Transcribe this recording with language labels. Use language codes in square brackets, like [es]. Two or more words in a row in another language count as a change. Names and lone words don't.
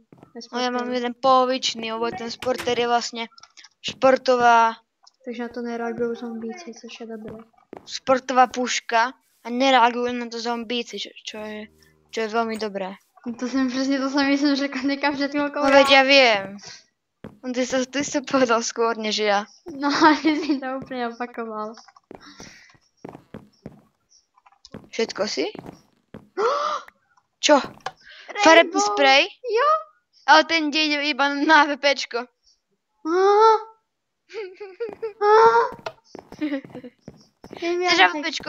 [sk] No ja mám jeden polovičný, lebo ten sporter je vlastne športová [cs] Takže na to nereagují zombíci, což je dobré. [sk] Sportová puška a nereagujú na to zombíci, čo je veľmi dobré. [cs] To jsem přesně to samé jsem řekla někam před chvilkou. [sk] No veď ja viem. Ty si to povedal skôr než ja. [cs] No ale ty si to úplně opakoval. [sk] Všetko si? Čo? Farebný sprej? [cs] Jo. [sk] Ale ten ide iba na VPčko. Chceš VPčko?